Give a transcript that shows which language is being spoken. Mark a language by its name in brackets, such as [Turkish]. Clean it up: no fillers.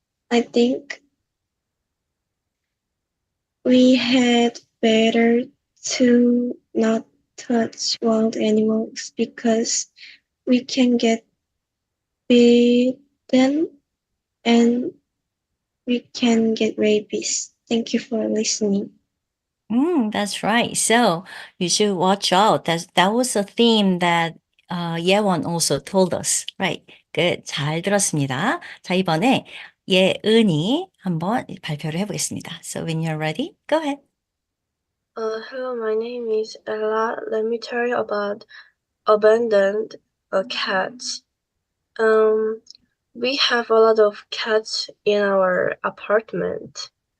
[English] I think we had better to not touch wild animals because we can get bitten and we can get rabies. Thank you for listening. That's right. So you should watch out. That was a theme that 예원 also told us. Right. Good. [Korean] 잘 들었습니다. 자, 이번에 예은이 한번 발표를 해보겠습니다. [English] So when you're ready, go ahead. Hello, my name is Ella. Let me tell you about abandoned cats. We have a lot of cats in our apartment.